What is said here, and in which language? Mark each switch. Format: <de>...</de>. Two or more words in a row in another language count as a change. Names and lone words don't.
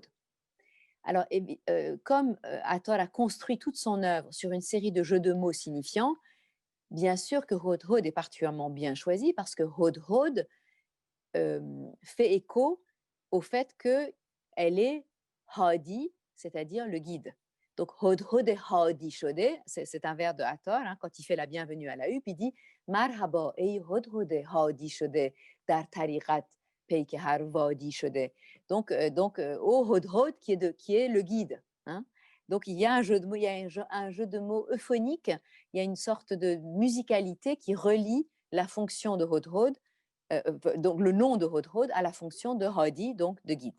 <fr>Alors, comme Hathor a construit toute son œuvre sur une série de jeux de mots signifiants, bien sûr que hodhod est particulièrement bien choisi parce que hodhod fait écho au fait qu'elle est hadi, c'est-à-dire le guide. Donc,</fr> <fa>هدهد هادی شده,</fa> <fr>c'est un vers de Hathor, hein, quand il fait la bienvenue à la huppe, il dit</fr> <fa>مرحبا ای هدهد هادی شده در طریقت پیک هر وادی شده.</fa> <fr>Donc au hodhod qui est le guide. Hein. Donc, il y a un jeu de mots, il y a un jeu de mots euphonique, il y a une sorte de musicalité qui relie la fonction de hodhod, donc le nom de Hodhod à la fonction de Hadi, donc de guide.</fr>